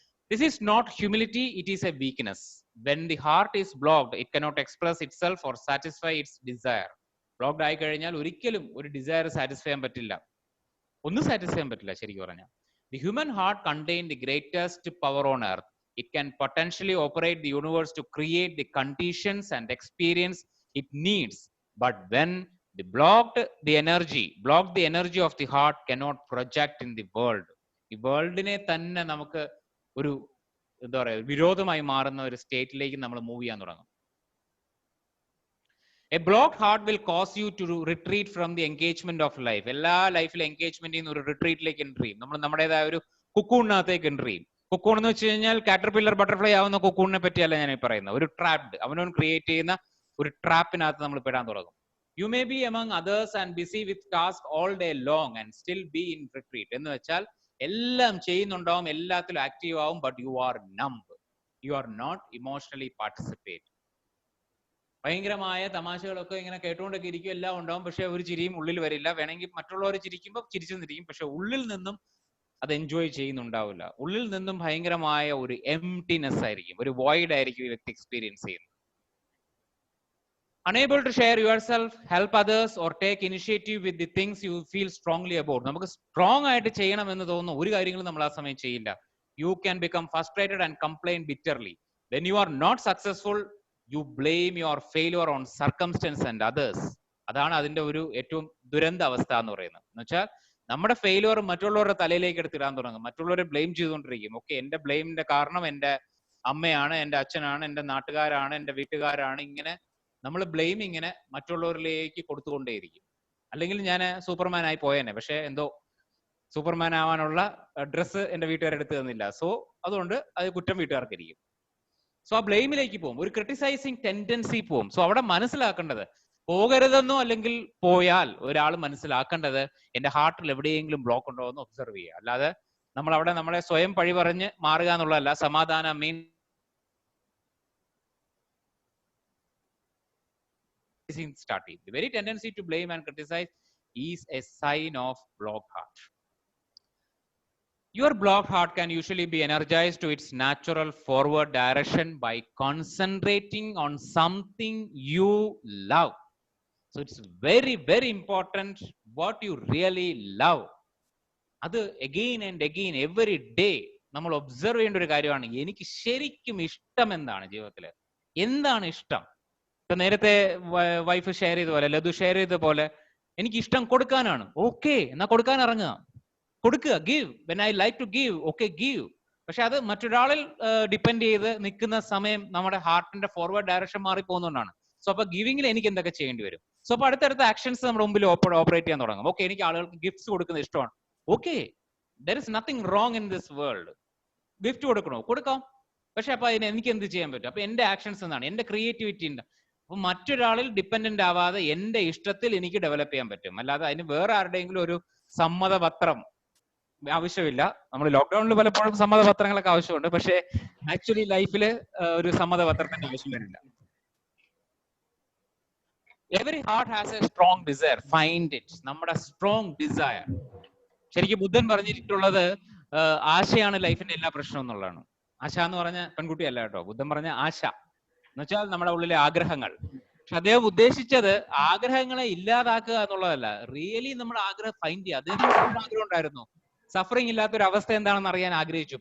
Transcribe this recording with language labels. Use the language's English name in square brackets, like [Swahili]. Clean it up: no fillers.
[English] This is not humility, it is a weakness. When the heart is blocked it cannot express itself or satisfy its desire. [Malayalam] Blocked ആയി കഴിഞ്ഞാൽ ഒരിക്കലും ഒരു desire satisfy ചെയ്യാൻ പറ്റില്ല. ഒന്നും satisfy ചെയ്യാൻ പറ്റില്ല ശരിക്കും പറഞ്ഞാൽ. [English] The human heart contain the greatest power on earth. It can potentially operate the universe to create the conditions and experience it needs. But when the energy of the heart cannot project in the world. [Malayalam] ഈ വേൾഡിനെ തന്നെ നമുക്ക് ഒരു എന്താ പറയുക, വിരോധമായി മാറുന്ന ഒരു സ്റ്റേറ്റിലേക്ക് നമ്മൾ മൂവ് ചെയ്യാൻ തുടങ്ങും. [English] A blocked heart will cause you to retreat from the engagement of life. [Malayalam] എല്ലാ ലൈഫിലെ എൻഗേജ്മെന്റിൽ നിന്ന് ഒരു റിട്രീറ്റിലേക്ക് എൻട്രി ചെയ്യും. നമ്മൾ നമ്മുടേതായ ഒരു കുക്കൂണിനകത്തേക്ക് എൻട്രി ചെയ്യും. കുക്കൂൺ എന്ന് വെച്ച് കഴിഞ്ഞാൽ കാറ്റർപില്ലർ ബട്ടർഫ്ലൈ ആവുന്ന കുക്കൂണിനെ പറ്റിയല്ല ഞാൻ പറയുന്നത്. ഒരു ട്രാപ്ഡ്, അവനോൻ ക്രിയേറ്റ് ചെയ്യുന്ന ഒരു ട്രാപ്പിനകത്ത് നമ്മൾ പെടാൻ തുടങ്ങും. [English] You may be among others and busy with tasks all day long and still be in retreat. [Malayalam] എന്ന് വെച്ചാൽ എല്ലാം ചെയ്യുന്നുണ്ടാവും, എല്ലാത്തിലും ആക്റ്റീവ് ആവും, [English] But you are numb. You are not emotionally participate. [Malayalam] ഭയങ്കരമായ തമാശകളൊക്കെ ഇങ്ങനെ കേട്ടുകൊണ്ടൊക്കെ ഇരിക്കും, എല്ലാം ഉണ്ടാവും. പക്ഷെ ഒരു ചിരിയും ഉള്ളിൽ വരില്ല. വേണമെങ്കിൽ മറ്റുള്ളവർ ചിരിക്കുമ്പോൾ ചിരിച്ചു നിന്നിരിക്കും, പക്ഷെ ഉള്ളിൽ നിന്നും അത് എൻജോയ് ചെയ്യുന്നുണ്ടാവില്ല. ഉള്ളിൽ നിന്നും ഭയങ്കരമായ ഒരു എംപ്റ്റിനെസ് ആയിരിക്കും, ഒരു വോയിഡ് ആയിരിക്കും ഈ വ്യക്തി എക്സ്പീരിയൻസ് ചെയ്യുന്നത്. [English] Unable to share yourself, help others or take initiative with the things you feel strongly about. [Malayalam] നമുക്ക് സ്ട്രോങ് ആയിട്ട് ചെയ്യണം എന്ന് തോന്നുന്ന ഒരു കാര്യങ്ങളും നമ്മൾ ആ സമയം ചെയ്യില്ല. [English] You can become frustrated and complain bitterly. When you are not successful, you blame your failure on circumstance and others. [Malayalam] അതാണ് അതിന്റെ ഒരു ഏറ്റവും ദുരന്ത അവസ്ഥ എന്ന് പറയുന്നത്. എന്ന് വെച്ചാൽ നമ്മുടെ ഫെയിലിയർ മറ്റുള്ളവരുടെ തലയിലേക്ക് എടുത്തിടാൻ തുടങ്ങും, മറ്റുള്ളവരെ ബ്ലെയിം ചെയ്തുകൊണ്ടിരിക്കും. ഓക്കെ, എന്റെ ബ്ലെയിമിന്റെ കാരണം എന്റെ അമ്മയാണ്, എന്റെ അച്ഛനാണ്, എന്റെ നാട്ടുകാരാണ്, എന്റെ വീട്ടുകാരാണ്. ഇങ്ങനെ നമ്മൾ ബ്ലെയിം ഇങ്ങനെ മറ്റുള്ളവരിലേക്ക് കൊടുത്തുകൊണ്ടേയിരിക്കും. അല്ലെങ്കിൽ ഞാൻ സൂപ്പർമാൻ ആയി പോയേനെ, പക്ഷെ എന്തോ സൂപ്പർമാൻ ആവാനുള്ള ഡ്രസ്സ് എന്റെ വീട്ടുകാരെടുത്ത് തന്നില്ല, സോ അതുകൊണ്ട് അത് കുറ്റം വീട്ടുകാർക്കിരിക്കും. സോ ആ ബ്ലെയിമിലേക്ക് പോകും, ഒരു ക്രിട്ടിസൈസിങ് ടെൻഡൻസി പോകും. സോ അവിടെ മനസ്സിലാക്കേണ്ടത്, പോകരുതെന്നോ അല്ലെങ്കിൽ പോയാൽ ഒരാൾ മനസ്സിലാക്കേണ്ടത് എന്റെ ഹാർട്ടിൽ എവിടെയെങ്കിലും ബ്ലോക്ക് ഉണ്ടോ എന്ന് ഒബ്സർവ് ചെയ്യുക. അല്ലാതെ നമ്മൾ അവിടെ നമ്മളെ സ്വയം പഴി പറഞ്ഞ് മാറുക എന്നുള്ളതല്ല. സമാധാനം മീൻ starting. [English] The very tendency to blame and criticize is a sign of blocked heart. Your blocked heart can usually be energized to its natural forward direction by concentrating on something you love. So it's very, very important what you really love. [Malayalam] അത് [English] again and again every day [Malayalam] നമ്മൾ observe ചെയ്യേണ്ട ഒരു കാര്യമാണ്. എനിക്ക് ശരിക്കും ഇഷ്ടം എന്താണ് ജീവിതത്തിൽ, എന്താണ് ഇഷ്ടം? ഇപ്പൊ നേരത്തെ വൈഫ് ഷെയർ ചെയ്ത പോലെ, ലതു ഷെയർ ചെയ്ത പോലെ, എനിക്ക് ഇഷ്ടം കൊടുക്കാനാണ്. ഓക്കെ, എന്നാ കൊടുക്കാൻ ഇറങ്ങുക, കൊടുക്കുക, give. [English] When I like to give, okay give. [Malayalam] പക്ഷെ അത് മറ്റൊരാളിൽ ഡിപ്പെൻഡ് ചെയ്ത് നിൽക്കുന്ന സമയം നമ്മുടെ ഹാർട്ടിന്റെ ഫോർവേഡ് ഡയറക്ഷൻ മാറി പോകുന്നതുകൊണ്ടാണ്. സോ അപ്പൊ ഗിവിംഗിൽ എനിക്ക് എന്തൊക്കെ ചെയ്യേണ്ടി വരും? സോ അപ്പൊ അടുത്തടുത്ത ആക്ഷൻസ് നമ്മുടെ മുമ്പിൽ ഓപ്പറേറ്റ് ചെയ്യാൻ തുടങ്ങും. ഓക്കെ, എനിക്ക് ആളുകൾക്ക് ഗിഫ്റ്റ്സ് കൊടുക്കുന്നത് ഇഷ്ടമാണ്. Okay, [English] There is nothing wrong in this world. [Malayalam] Gift കൊടുക്കണോ? കൊടുക്കാം. പക്ഷെ അപ്പൊ അതിന് എനിക്ക് എന്ത് ചെയ്യാൻ പറ്റും? അപ്പൊ എന്റെ ആക്ഷൻസ് എന്താണ്? എന്റെ ക്രിയേറ്റിവിറ്റി ഉണ്ട്. അപ്പൊ മറ്റൊരാളിൽ ഡിപ്പെൻഡന്റ് ആവാതെ എന്റെ ഇഷ്ടത്തിൽ എനിക്ക് ഡെവലപ്പ് ചെയ്യാൻ പറ്റും. അല്ലാതെ അതിന് വേറെ ആരുടെയെങ്കിലും ഒരു സമ്മതപത്രം ആവശ്യമില്ല. നമ്മൾ ലോക്ക്ഡൌണിൽ പലപ്പോഴും സമ്മതപത്രങ്ങളൊക്കെ ആവശ്യമുണ്ട്, പക്ഷെ ആക്ച്വലി ലൈഫിൽ ഒരു സമ്മതപത്രത്തിന്റെ ആവശ്യം വരില്ല. [English] Every heart has a strong desire. Find it. [Malayalam] നമ്മുടെ സ്ട്രോങ് ഡിസയർ. ശരിക്കും ബുദ്ധൻ പറഞ്ഞിട്ടുള്ളത് ആശയാണ് ലൈഫിന്റെ എല്ലാ പ്രശ്നവും എന്നുള്ളതാണ്. ആശ എന്ന് പറഞ്ഞ പെൺകുട്ടിയല്ല കേട്ടോ, ബുദ്ധൻ പറഞ്ഞ ആശ എന്ന് വെച്ചാൽ നമ്മുടെ ഉള്ളിലെ ആഗ്രഹങ്ങൾ. പക്ഷെ അദ്ദേഹം ഉദ്ദേശിച്ചത് ആഗ്രഹങ്ങളെ ഇല്ലാതാക്കുക എന്നുള്ളതല്ല. റിയലി നമ്മൾ ആഗ്രഹം ഫൈൻഡ് ചെയ്യുക. അദ്ദേഹത്തിന് ആഗ്രഹം ഉണ്ടായിരുന്നു, സഫറിങ് ഇല്ലാത്തൊരു അവസ്ഥ എന്താണെന്ന് അറിയാൻ ആഗ്രഹിച്ചു.